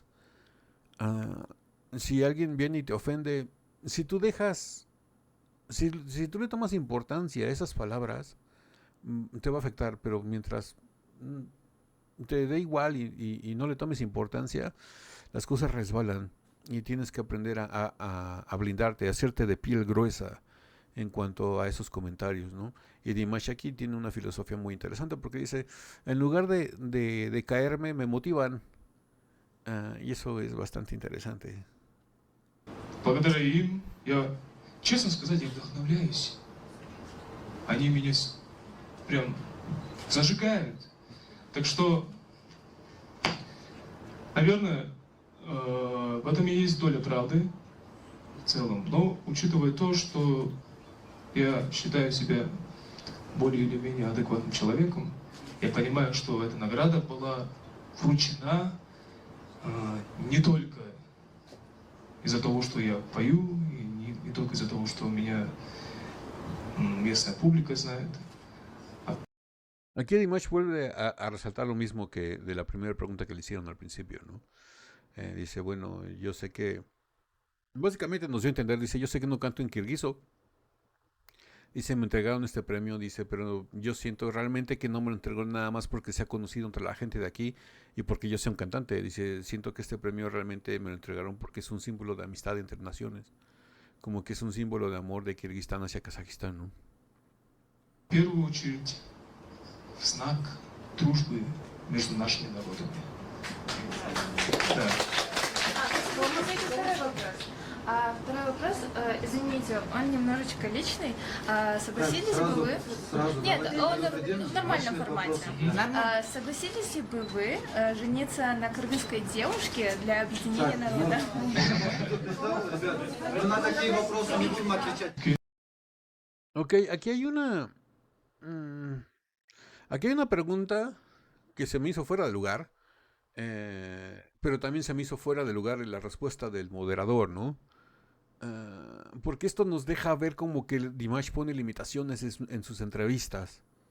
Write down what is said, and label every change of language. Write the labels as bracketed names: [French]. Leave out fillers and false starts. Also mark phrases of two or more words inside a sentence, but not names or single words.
[Spanish] Ah, si alguien viene y te ofende, si tú dejas, si tú le tomas importancia a esas palabras, te va a afectar, pero mientras te dé igual y no le tomes importancia, las cosas resbalan y tienes que aprender a blindarte, a hacerte de piel gruesa en cuanto a esos comentarios, ¿no? Y Dimash aquí tiene una filosofía muy interesante porque dice, en lugar de caerme, me motivan. Y eso es bastante interesante. [Russian] Благодаря им я, честно сказать, я вдохновляюсь. Они меня прям зажигают. Так что, наверное, в этом и есть доля правды в целом. Но учитывая то, что я считаю себя более или менее адекватным человеком, я понимаю, что эта награда была вручена не только из-за того, что я пою, и не только из-за того, что меня местная публика знает. [Spanish] Aquí Dimash vuelve a resaltar lo mismo que de la primera pregunta que le hicieron al principio, ¿no? Dice, bueno, yo sé que... Básicamente nos dio a entender, dice, yo sé que no canto en kirguizo. Dice, me entregaron este premio, dice, pero yo siento realmente que no me lo entregó nada más porque sea conocido entre la gente de aquí y porque yo sea un cantante. Dice, siento que este premio realmente me lo entregaron porque es un símbolo de amistad entre naciones. Como que es un símbolo de amor de Kirguistán hacia Kazajistán, ¿no? [Russian] В первую очередь, в знак дружбы между нашими народами. Да. Второй вопрос, извините, он немножечко личный. Согласились бы вы... Нет, он в нормальном формате. Согласились бы вы жениться на кыргызской девушке для объединения народа? На такие вопросы не будем отвечать. [Spanish] Ok, aquí hay una pregunta que se me hizo fuera de lugar, pero también se me hizo fuera de lugar la respuesta del moderador, ¿no? Porque esto nos deja ver como que Dimash pone limitaciones en sus entrevistas.